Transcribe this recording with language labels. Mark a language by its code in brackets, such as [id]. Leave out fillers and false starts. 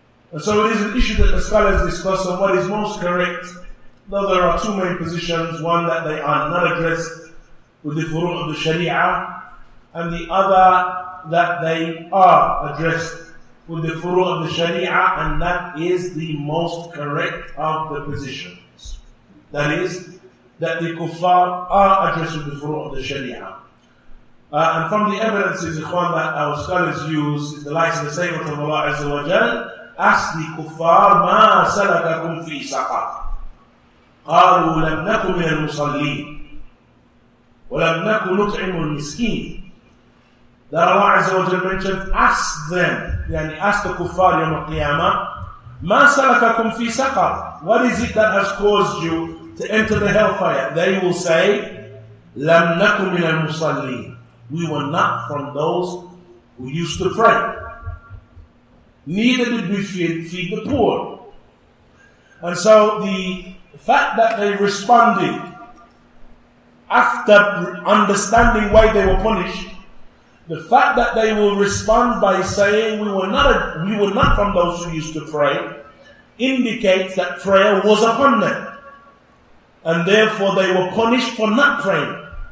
[en] And so it is an issue that the scholars discuss on what is most correct, though there are two main positions: one, that they are not addressed with the furu' of the Sharia, and the other, that they are addressed with the furu' of the Sharia, and that is the most correct of the positions. That is, that the kuffar are addressed with the furu' of the Sharia. And from the evidences, ikhwan, that our scholars use is the likes of the statement of Allah Azza wa Jal, ask the kuffar, ma salakakum fi saqar. [ar] قالوا لم نكن من المصلين ولم نكن نطعم المسكين. [en] That Allah Azza wa Jal mentioned, ask them, yani ask the kuffar yawm al-qiyamah, ma salakakum fi saqar. What is it that has caused you to enter the hellfire? [ar] They will say, لم نكن من المصلين. [en] We were not from those who used to pray. Neither did we feed the poor. And so the The fact that they responded after understanding why they were punished, the fact that they will respond by saying we were not from those who used to pray, indicates that prayer was upon them, and therefore they were punished for not praying.